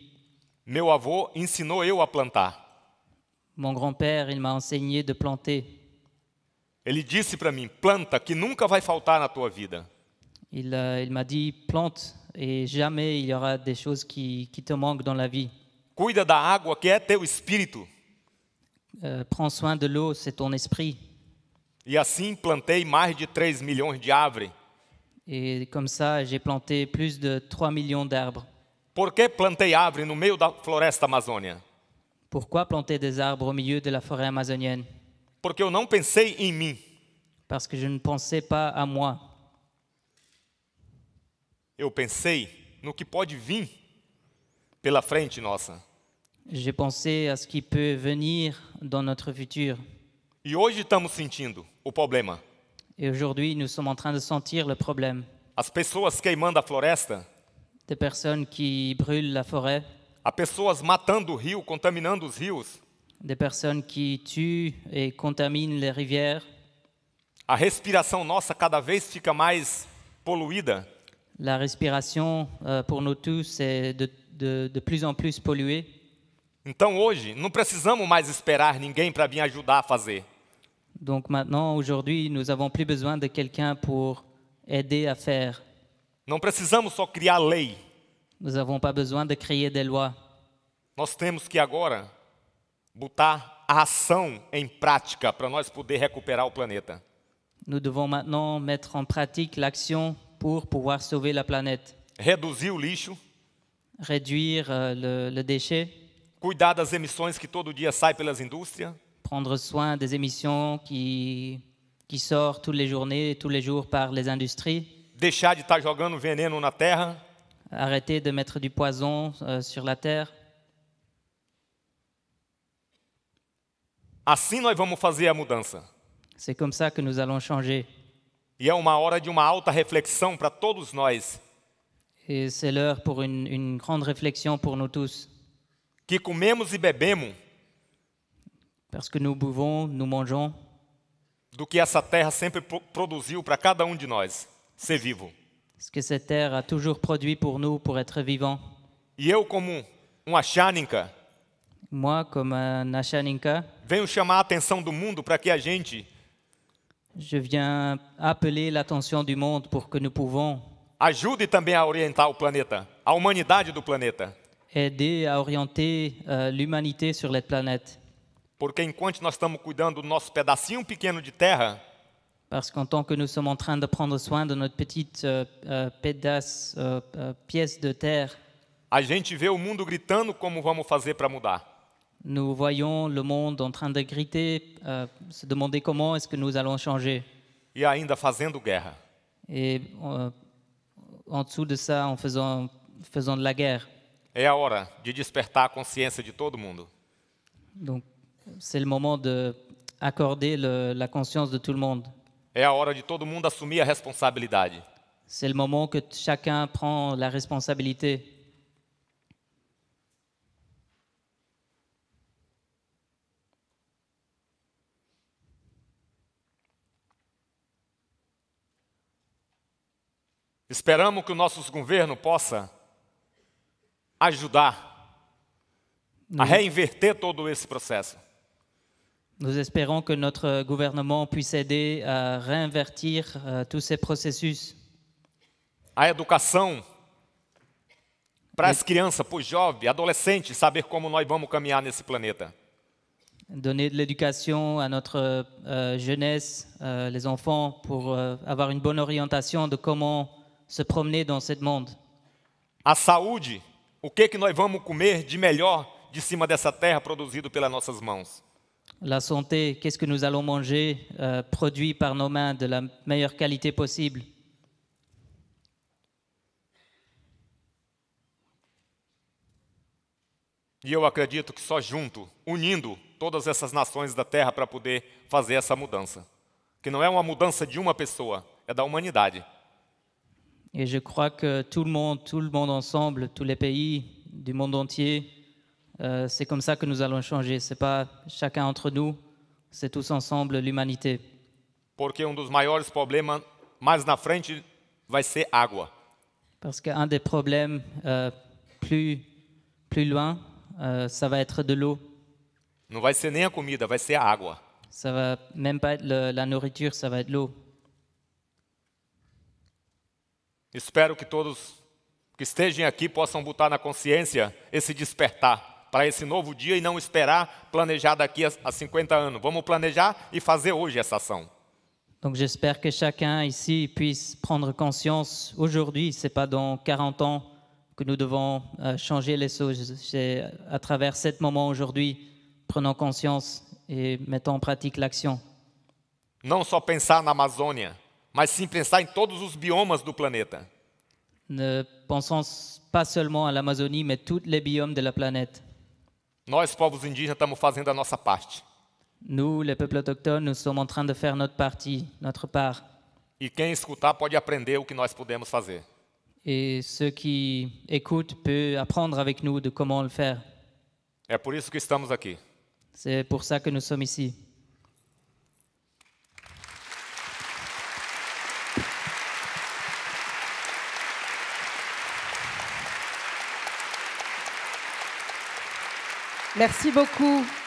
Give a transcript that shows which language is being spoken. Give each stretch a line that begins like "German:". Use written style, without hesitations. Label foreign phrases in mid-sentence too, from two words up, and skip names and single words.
Portuguese: Meu avô ensinou eu a plantar.
French: Mon grand-père, il m'a enseigné de planter.
Portuguese: Ele disse para mim, planta que nunca vai faltar na tua vida.
French: Il m'a dit, plante et jamais il y aura des choses qui te manquent dans la vie.
Portuguese: Cuida da água que é teu espírito.
French: Prends soin de l'eau, c'est ton esprit.
Portuguese: E assim plantei mais de 3 milhões de árvores.
French: Et comme ça, j'ai planté plus de 3 millions d'arbres.
Portuguese: Por que plantei árvore no meio da floresta amazônia?
French: Pourquoi planter des arbres au milieu de la forêt amazonienne?
Portuguese: Porque eu não pensei em mim.
French: Parce que je ne pensais pas à moi.
Portuguese: Eu pensei no que pode vir pela frente nossa.
French: J'ai pensé à ce qui peut venir dans notre futur.
Portuguese: E hoje estamos sentindo o problema.
French: Et aujourd'hui, nous sommes en train de sentir le problème.
Portuguese: As pessoas queimando a floresta,
French: Des personnes qui brûlent la forêt,
Portuguese: as pessoas matando o rio, contaminando os rios,
French: des personnes qui tuent et contaminent les rivières.
Portuguese: a respiração nossa cada vez fica mais poluída.
French: La respiration, pour nous tous, est de plus en plus polluée.
Portuguese: Então hoje não precisamos mais esperar ninguém para vir ajudar a fazer.
French: Donc maintenant, aujourd'hui, nous n'avons plus besoin de quelqu'un pour aider à faire.
Portuguese: Não precisamos só criar lei.
French: Nous n'avons pas besoin de créer des lois.
Portuguese: Nós temos que agora botar a ação em prática para nós poder recuperar o planeta.
French: Nous devons maintenant mettre en pratique l'action pour pouvoir sauver la planète.
Portuguese: Reduzir o lixo,
French: Réduire le déchet,
Portuguese: cuidar das emissões que todo dia saem pelas indústrias,
French: prendre soin des émissions qui sortent toutes les journées, tous les jours par les industries,
Portuguese: deixar de estar jogando veneno na terra,
French: arrêter de mettre du poison sur la terre.
Portuguese: assim nós vamos fazer a mudança.
French: C'est comme ça que nous allons changer.
Portuguese: E é uma hora de uma alta reflexão para todos nós,
French: Et c'est l'heure pour une grande réflexion pour nous tous.
Portuguese: que comemos e bebemos
French: Parce que nous buvons, nous mangeons
Portuguese: do que essa terra sempre produziu para cada um de nós, ser vivo.
French: ce que cette terre a toujours produit pour nous, pour être vivants.
Portuguese: E eu, como um Achaninka,
French: Moi, comme un Ashaninka,
Portuguese: venho chamar a atenção do mundo para que a gente
French: je viens appeler l'attention du monde pour que nous pouvons
Portuguese: ajude também a orientar o planeta, a humanidade do planeta.
French: aider à orienter l'humanité sur cette planète.
Portuguese: Porque enquanto nós estamos cuidando do nosso pedacinho pequeno de terra,
French: Parce qu'en tant que nous sommes en train de prendre soin de notre petite pièce de terre,
Portuguese: a gente vê o mundo gritando como vamos fazer para mudar.
French: nous voyons le monde en train de griter, se demander comment est-ce que nous allons changer.
Portuguese: E ainda fazendo guerra.
French: Et en dessous de ça, en faisant de la guerre.
Portuguese: É a hora de despertar a consciência de todo mundo.
French: Donc, c'est le moment d'accorder la conscience de tout le monde.
Portuguese: É a hora de todo mundo assumir a responsabilidade.
French: C'est le moment que chacun prend la responsabilité.
Portuguese: Esperamos que o nosso governo possa ajudar a reinverter todo esse processo.
French: Nous espérons que notre gouvernement puisse aider à réinvertir tous ces processus.
Portuguese: A educação para as crianças, para os jovens, adolescentes, saber como nós vamos caminhar nesse planeta.
French: Donner de l'éducation à notre jeunesse, les enfants, pour avoir une bonne orientation de comment se promener dans ce monde.
Portuguese: A saúde, o que nós vamos comer de melhor de cima dessa terra produzido pelas nossas mãos.
French: La santé, qu'est-ce que nous allons manger produit par nos mains de la meilleure qualité possible.
Portuguese: E eu acredito que só junto, unindo todas essas nações da terra para poder fazer essa mudança. Que não é uma mudança de uma pessoa, é da humanidade.
French: Et je crois que tout le monde ensemble, tous les pays du monde entier, c'est comme ça que nous allons changer. C'est pas chacun entre nous, c'est tous ensemble l'humanité.
Portuguese: Porque dos maiores problemas mais na frente vai ser água.
French: Parce qu'un des problèmes plus loin, ça va être de l'eau.
Portuguese: Não vai ser nem a comida, vai ser a água.
French: Ça va même pas être la nourriture, ça va être l'eau.
Portuguese: Espero que todos que estejam aqui possam botar na consciência esse despertar para esse novo dia e não esperar planejar daqui a 50 anos. Vamos planejar e fazer hoje essa ação.
French: Donc j'espère que chacun ici puisse prendre conscience aujourd'hui, c'est pas dans 40 ans que nous devons changer les choses. C'est à travers ce moment aujourd'hui, prenons conscience et mettons en pratique l'action.
Portuguese: Não só pensar na Amazônia, mas sim pensar em todos os biomas do planeta.
French: Ne pensons pas seulement à l'Amazonie, mais tous les biomes de la planète.
Portuguese: Nós, povos indígenas, estamos fazendo a nossa parte.
French: Nous, les peuples autochtones, nous sommes en train de faire notre partie, notre part.
Portuguese: E quem escutar pode aprender o que nós podemos fazer.
French: Et ceux qui écoutent peuvent apprendre avec nous de comment le faire.
Portuguese: É por isso que estamos aqui.
French: C'est pour ça que nous sommes ici. Merci beaucoup.